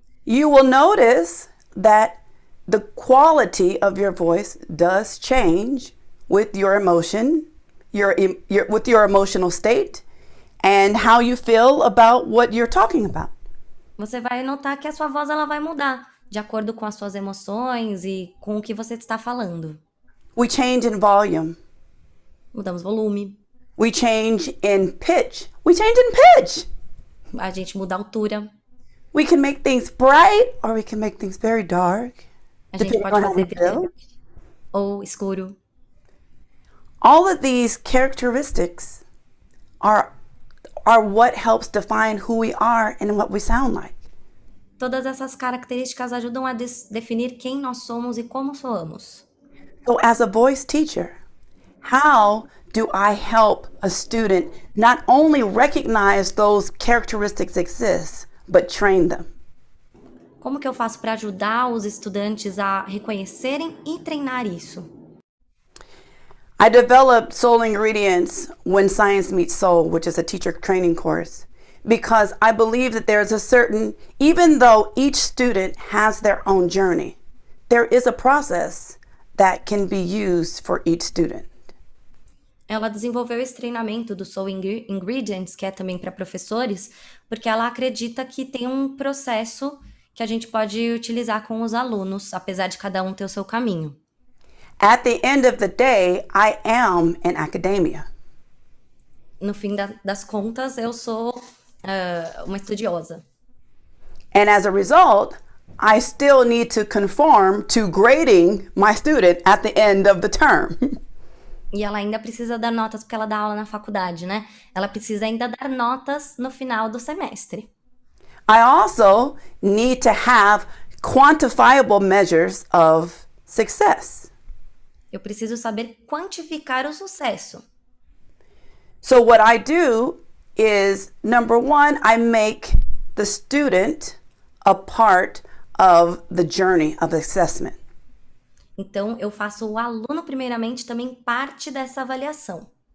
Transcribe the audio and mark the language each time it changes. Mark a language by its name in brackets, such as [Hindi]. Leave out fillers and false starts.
[English] you will notice that the quality of your voice does change with your emotion, with your emotional state, and how you feel about what you're talking about. [Portuguese] Você vai notar que a sua voz ela vai mudar de acordo com as suas emoções e com o que você está falando. [English] We change in volume. [Portuguese] Mudamos volume. [English] We change in pitch. We change in pitch. [Portuguese] A gente muda a altura. [English] We can make things bright or we can make things very dark. [Portuguese] A gente pode fazer brilhante ou escuro. [English] All of these characteristics are what helps define who we are and what we sound like. [Portuguese] Todas essas características ajudam a definir quem nós somos e como soamos. [English] So as a voice teacher, how do I help a student not only recognize those characteristics exist, but train them? [Portuguese] Como que eu faço para ajudar os estudantes a reconhecerem e treinar isso? [English] I developed Soul Ingredients When Science Meets Soul, which is a teacher training course, because I believe that there's a certain, even though each student has their own journey, there is a process that can be used for each student. [Portuguese] Ela desenvolveu esse treinamento do Soul Ingredients, que é também para professores, porque ela acredita que tem um processo que a gente pode utilizar com os alunos, apesar de cada um ter o seu caminho. [English] At the end of the day, I am in academia. [Portuguese] No fim das contas, eu sou uma estudiosa. [English] And as a result, I still need to conform to grading my student at the end of the term. [Portuguese] E ela ainda precisa dar notas, porque ela dá aula na faculdade, né? Ela precisa ainda dar notas no final do semestre. [English] I also need to have quantifiable measures of success. [Portuguese] Eu preciso saber quantificar o sucesso. [English] So what I do is, number one, I make the student a part of the journey of assessment. [Portuguese] Então, eu faço o aluno, primeiramente, também parte dessa avaliação.